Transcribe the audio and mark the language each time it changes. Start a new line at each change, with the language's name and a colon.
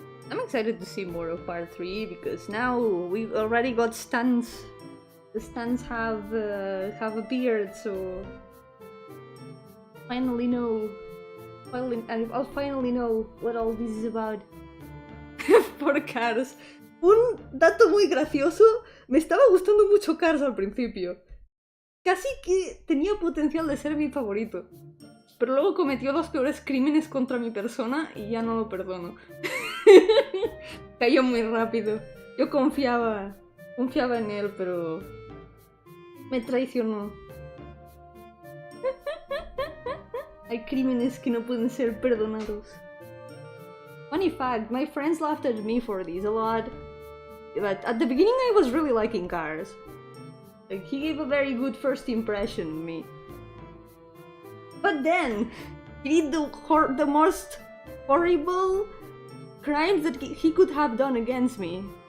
English: I'm excited to see more of part 3 because now we've already got stands. The stands have appeared, so finally know. I'll finally know what all this is about.
Spanish: Por Cars. Un dato muy gracioso. Me estaba gustando mucho Cars al principio. Casi que tenía potencial de ser mi favorito. Pero luego cometió los peores crímenes contra mi persona y ya no lo perdono. Cayó muy rápido. Yo confiaba en él, pero me traicionó. Hay crímenes que no pueden ser perdonados.
English: Funny fact, my friends laughed at me for this a lot. But at the beginning I was really liking Cars. Like, he gave a very good first impression of me. But then, he did the most horrible crimes that he could have done against me.